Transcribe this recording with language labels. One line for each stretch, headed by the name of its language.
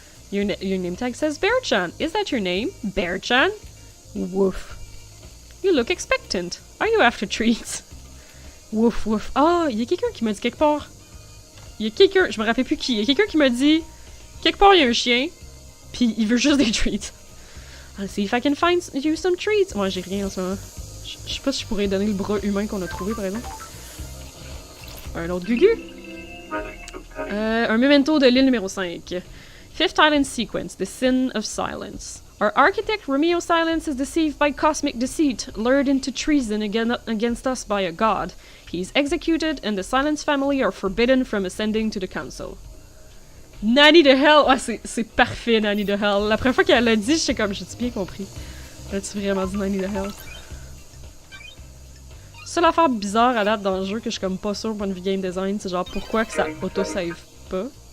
English: Your name tag says Bear-chan. Is that your name? Bear-chan? Woof. You look expectant. Are you after treats? Woof, woof.
French: Ah, il y a quelqu'un qui m'a dit quelque part. Il y a quelqu'un, je me rappelle plus qui. Il y a quelqu'un qui m'a dit quelque part il y a un chien, puis il veut juste des treats.
English: I'll see if I can find you some treats.
French: Moi, j'ai rien en ce moment. Je sais pas si je pourrais donner le bras humain qu'on a trouvé, par exemple. Un autre gugu. Un memento de l'île numéro 5.
English: Fifth Island Sequence, The Sin of Silence. Our architect Romeo Silence is deceived by cosmic deceit, lured into treason against us by a god. He is executed, and the Silence family are forbidden from ascending to the council. Nanny the Hell!
French: Ah, c'est parfait, Nanny the Hell. La première fois qu'elle l'a dit, j'étais comme, j'ai-tu bien compris? As-tu vraiment dit Nanny the Hell? Seule affaire bizarre à date dans le jeu que je suis comme pas sûre point de vue game design, c'est genre pourquoi que ça auto-save pas.